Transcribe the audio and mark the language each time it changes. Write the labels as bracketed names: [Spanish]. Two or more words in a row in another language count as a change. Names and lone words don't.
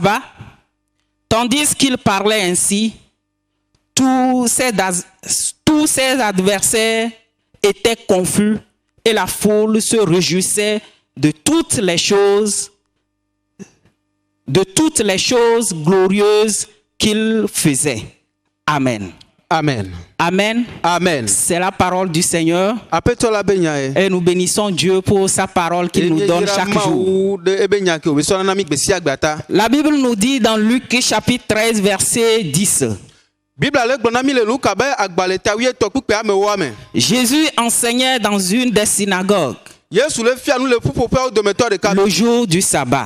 [French] » Tandis qu'il parlait ainsi, tous ses adversaires étaient confus et la foule se réjouissait de toutes les choses glorieuses qu'il faisait. Amen. Amen. Amen. Amen. C'est la parole du Seigneur. [Ewe] Apetɔ la be nya ye. [French] Et nous bénissons Dieu pour sa parole qu'il nous donne chaque jour. La Bible nous dit dans Luc chapitre 13 verset 10. Jésus enseignait dans une des synagogues le jour du sabbat.